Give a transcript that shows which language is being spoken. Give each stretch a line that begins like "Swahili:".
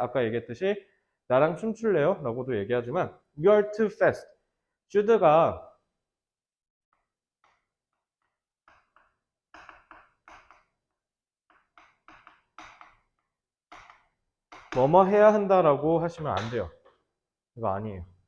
Korean: 아까 얘기했듯이 나랑 춤출래요? 라고도 얘기하지만
English: you are too fast.
Korean: should가 뭐뭐 해야 한다라고 하시면 안 돼요. 이거 아니에요.